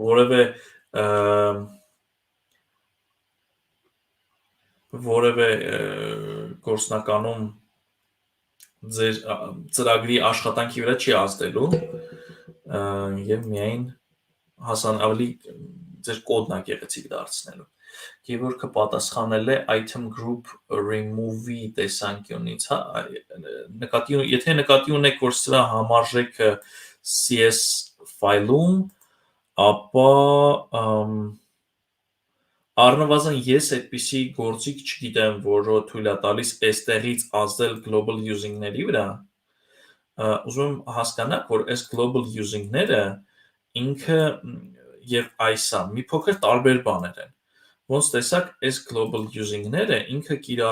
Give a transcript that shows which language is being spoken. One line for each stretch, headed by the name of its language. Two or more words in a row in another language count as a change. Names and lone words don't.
Armenian: որևէ գործնականում ձեր ծրագրի աշխատանքի վրա չի ազդելու եւ միայն ավելի ձեր կոդն է գեղեցիկ դարձնելու։ Գևորգը պատասխանել է
English: item group remove-ի
Armenian: տեսանկյունից, եթե նկատի ունեք, որ սրա համարժեքը CS ֆայլում, ապա առնվազն ես այդպիսի գործիք չգիտեմ, որը թույլ է տալիս այստեղից ազդել
English: global using-ների
Armenian: վրա, ուզում եմ հասկանալ, որ այս
English: global using-ները
Armenian: ինքը եւ այսա մի փոքր տարբեր բաներ են։ Ոնց տեսակ, այս
English: global using-ները
Armenian: ինքը կիրառվում